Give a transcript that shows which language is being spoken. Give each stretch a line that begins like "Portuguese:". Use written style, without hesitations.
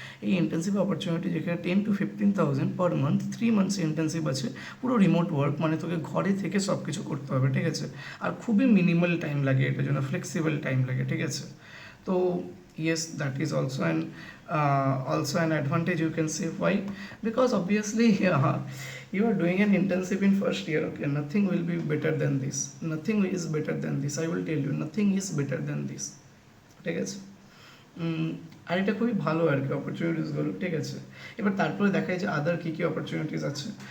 Bangla: এই internship opportunity যেখানে 10 to 15,000 per month, 3 months internship আছে, পুরো রিমোট ওয়ার্ক, মানে তোকে ঘরে থেকে সব কিছু করতে হবে, ঠিক আছে। আর খুবই মিনিমাল টাইম লাগে এটার জন্য, ফ্লেক্সিবল টাইম লাগে, ঠিক আছে। তো
English: yes, that is also an advantage, you can say. Why? Because obviously you are doing an internship in first year, okay, nothing will be better than this, nothing is better than this, I will tell you, nothing is better than this,
Bangla: ঠিক আছে। আর এটা খুবই ভালো আর কি অপরচুনিটিসগুলো, ঠিক আছে। এবার তারপরে দেখায় যে আদার কী কী অপরচুনিটিস আছে।